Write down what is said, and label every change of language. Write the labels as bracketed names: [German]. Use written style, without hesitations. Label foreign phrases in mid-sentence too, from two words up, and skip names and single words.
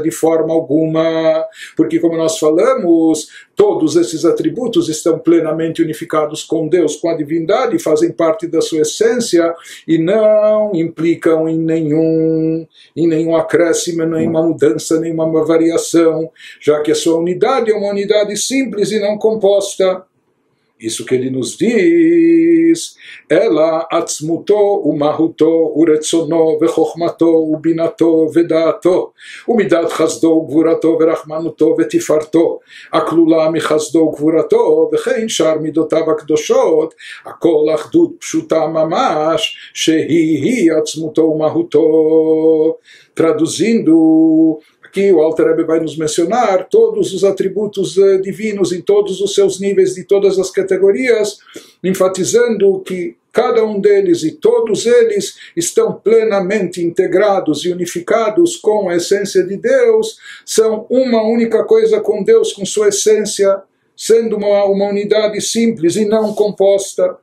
[Portuguese] De forma alguma, porque como nós falamos, todos esses atributos estão plenamente unificados com Deus, com a divindade, fazem parte da sua essência e não implicam em nenhum acréscimo, nenhuma mudança, nenhuma variação, já que a sua unidade é uma unidade simples e não composta. Isso que ele nos diz, ela [Hebrew] עצמותו ומהותו ורצונו וחכמתו ובינתו ודעתו ומדת חסדו גבורתו ורחמנותו ותפארתו הכלולה מחסדו גבורתו וכן שאר מדותיו הקדושות הכל אחדות פשוטה ממש שהיא עצמותו ומהותו. [Portuguese] Traduzindo, aqui o Alter Rebbe vai nos mencionar todos os atributos divinos em todos os seus níveis, de todas as categorias, enfatizando que cada um deles e todos eles estão plenamente integrados e unificados com a essência de Deus, são uma única coisa com Deus, com sua essência, sendo uma unidade simples e não composta.